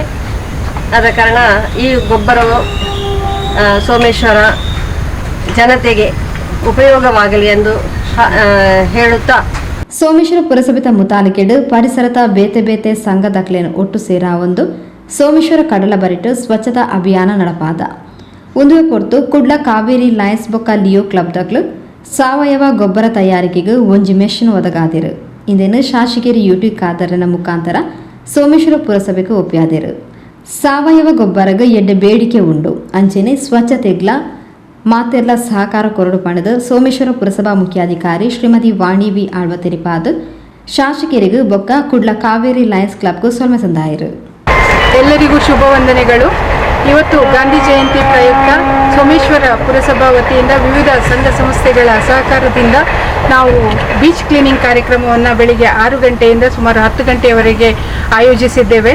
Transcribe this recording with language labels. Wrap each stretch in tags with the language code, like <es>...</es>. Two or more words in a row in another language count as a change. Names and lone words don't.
<kn>ಆದ ಕಾರಣ ಈ ಗೊಬ್ಬರವು ಸೋಮೇಶ್ವರ ಜನತೆಗೆ ಉಪಯೋಗವಾಗಲಿ ಎಂದು ಹೇಳುತ್ತಾ</kn> <tcy>ಸೋಮೇಶ್ವರ ಪುರಸಭೆತ ಮುತಾಲಿಕೆಡ್ ಪರಿಸರತ ಬೇತೆ ಬೇತೆ ಸಂಘ ದಾಖಲೆಯನ್ನು ಒಟ್ಟು ಸೇರಾ ಒಂದು ಸೋಮೇಶ್ವರ ಕಡಲ ಬರಿಟ್ಟು ಸ್ವಚ್ಛತಾ ಅಭಿಯಾನ ನಡಪಾದ ಒಂದು ಹೊರತು ಕುಡ್ಲ ಕಾವೇರಿ ಲಯನ್ಸ್ ಬೊಕ್ಕ ಲಿಯೋ ಕ್ಲಬ್ ದಾಖಲು ಸಾವಯವ ಗೊಬ್ಬರ ತಯಾರಿಕೆಗೆ ಒಂಜಿ ಮೆಷಿನ್ ಒದಗಾದಿರು. ಇಂದೇನು ಶಾಸಕರು ಯುಟಿ ಖಾದರ್ನ ಮುಖಾಂತರ ಸೋಮೇಶ್ವರ ಪುರಸಭೆಗೆ ಒಪ್ಪಿಯಾದಿರು. ಸಾವಯವ ಗೊಬ್ಬರಗೆ ಎಡ್ಡೆ ಬೇಡಿಕೆ ಉಂಡು ಅಂಚೆನೆ ಸ್ವಚ್ಛತೆಗ್ಲ ಮಾತೆಲ್ಲ ಸಹಕಾರ ಕೊರಡು ಪಣದು ಸೋಮೇಶ್ವರ ಪುರಸಭಾ ಮುಖ್ಯಾಧಿಕಾರಿ ಶ್ರೀಮತಿ ವಾಣಿ ವಿ ಆಳ್ವ ತೆರಿಪಾದ ಶಾಸಕರಿಗೂ ಬೊಕ್ಕ ಕುಡ್ಲ ಕಾವೇರಿ ಲಯನ್ಸ್ ಕ್ಲಬ್ಗೂ ಸೊಲ್ಮೆ ಸಂದಾಯರು.</tcy> <kn>ಎಲ್ಲರಿಗೂ ಶುಭ ವಂದನೆಗಳು. ಇವತ್ತು ಗಾಂಧಿ ಜಯಂತಿ ಪ್ರಯುಕ್ತ ಸೋಮೇಶ್ವರ ಪುರಸಭಾ ವತಿಯಿಂದ ವಿವಿಧ ಸಂಘ ಸಂಸ್ಥೆಗಳ ಸಹಕಾರದಿಂದ ನಾವು</kn> <en>beach cleaning</en> <kn>ಕಾರ್ಯಕ್ರಮವನ್ನು ಬೆಳಿಗ್ಗೆ 6 ಗಂಟೆಯಿಂದ ಸುಮಾರು 10 ಗಂಟೆಯವರೆಗೆ ಆಯೋಜಿಸಿದ್ದೇವೆ.</kn>